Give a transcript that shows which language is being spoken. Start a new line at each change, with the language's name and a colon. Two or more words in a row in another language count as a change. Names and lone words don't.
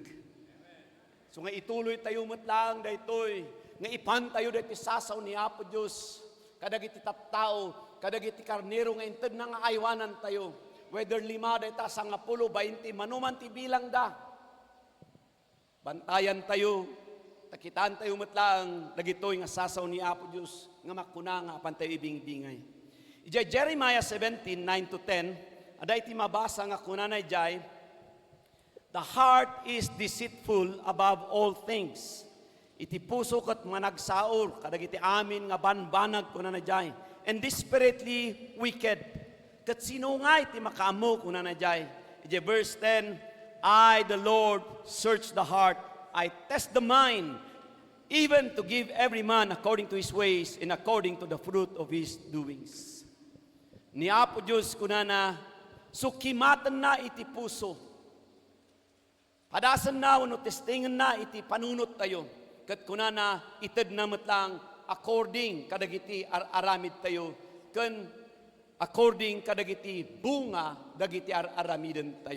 Iloko: So nga ituloy tayo matlang daytoy, nga ipan tayo dahiti sasaw ni Apo Diyos, kadag iti tattao, kadag iti karnero nga inted na nga aywanan tayo, whether 5, 10, 20, manuman ti bilang da. Bantayan tayo, takitaan tayo matlang, dagitoy nga sasaw ni Apo Diyos, nga makuna nga apan tayo ibing-bingay. Ijay Jeremiah 17, 9-10, ada iti mabasa nga kunanay jay,
English: the heart is deceitful above all things.
Iloko: Iti puso kat managsaor, kadag iti amin nga banbanag kunanay jay,
English: and desperately wicked.
Iloko: Kat sino nga iti makaamo kunanay jay.
English: Ijay verse 10, I, the Lord, search the heart. I test the mind, even to give every man according to his ways and according to the fruit of his doings.
Iloko: Ni Apo Diyos kunana, sukimatan na iti puso. Padasan na, wano testingan na iti panunot tayo. Kat kunana, ited na matlang according kadagiti aramid tayo. Kan according kadagiti bunga, dagiti aramiden tayo.